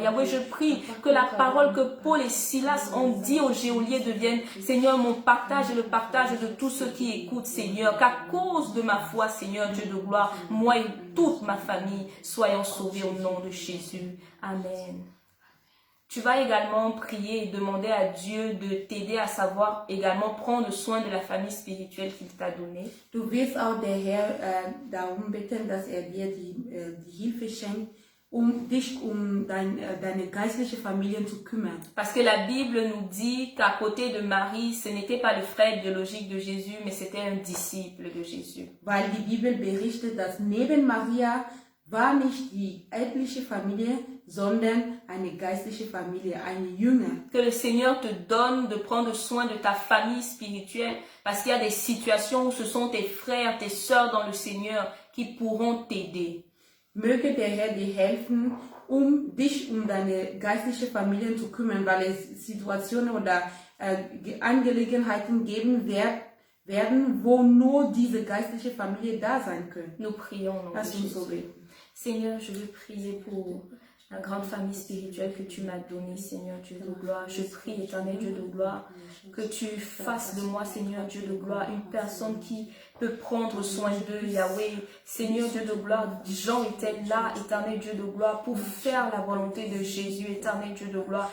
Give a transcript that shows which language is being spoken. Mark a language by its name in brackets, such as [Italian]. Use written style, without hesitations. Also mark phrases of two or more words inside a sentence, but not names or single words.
[French] Yahweh, je prie que la parole que Paul et Silas ont dit aux geôliers devienne, Seigneur, mon partage et le partage de tous ceux qui écoutent, Seigneur, qu'à cause de ma foi, Seigneur Dieu de gloire, moi et toute ma famille soyons sauvés au nom de Jésus. Amen. Tu vas également prier et demander à Dieu de t'aider à savoir également prendre soin de la famille spirituelle qu'il t'a donnée. [German] Du wirst auch der Herr darum bitten, dass dir die Hilfe schenkt, dich deine geistliche Familie zu kümmern. [French] Parce que la Bible nous dit qu'à côté de Marie, ce n'était pas le frère biologique de Jésus, mais c'était un disciple de Jésus. [German] Weil die Bibel berichtet, dass neben Maria war nicht die erbliche Familie, sondern eine geistliche Familie, eine Jünger. [French] Que le Seigneur te donne de prendre soin de ta famille spirituelle, parce qu'il y a des situations où ce sont tes frères, tes sœurs dans le Seigneur qui pourront t'aider. [German] Möge der Herr dir helfen, dich um deine geistliche Familie zu kümmern, weil es Situationen oder Angelegenheiten geben werden, wo nur diese geistliche Familie da sein können. [French] Nous prions au nom de [German] Lass uns so [French] Jésus. [German] beten. [French] Seigneur, je veux prier pour la grande famille spirituelle que tu m'as donnée, Seigneur Dieu de gloire. Je prie, éternel Dieu de gloire, que tu fasses de moi, Seigneur Dieu de gloire, une personne qui peut prendre soin d'eux, Yahweh. Seigneur Dieu de gloire, Jean était là, éternel Dieu de gloire, pour faire la volonté de Jésus, éternel Dieu de gloire.